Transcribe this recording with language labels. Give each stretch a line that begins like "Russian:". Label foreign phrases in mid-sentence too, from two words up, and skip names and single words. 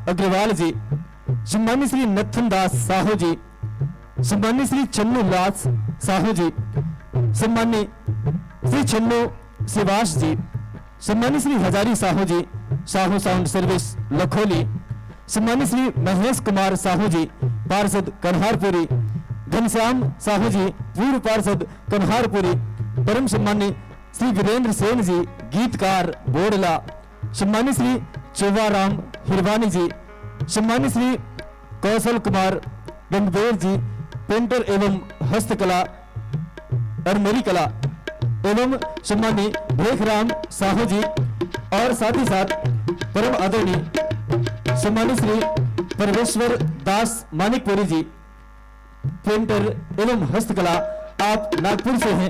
Hindi: अग्रवाल जी, सम्मानित श्री नथन दास साहू जी, सम्मानित श्री चन्नू लास साहू जी, सम्मानित श्री चन्नू शिवास जी, सम्मानित श्री हजारी साहू जी, साहू साउंड सर्विस लखोली, सम्मानित श्री महेश कुमार साहू जी, पार्षद कन्हारपुरी, घनश्याम साहू जी, पूर्व पार्षद कन्हारपुरी, परम सम्मानित श्री वीरेंद्र सेन जी, गीतकार बोडला, सम्मानित श्री चौवाराम हिरवानी जी, सम्मानित श्री कौशल कुमार गंगबेर जी, पेंटर एवं हस्तकला और मेरी कला, एवं सम्मानित भेखराम साहू जी, और साथ ही साथ परम आदरणीय सम्मानित श्री परमेश्वर दास मानिकपुरी जी, पेंटर एवं हस्तकला, आप नागपुर से हैं।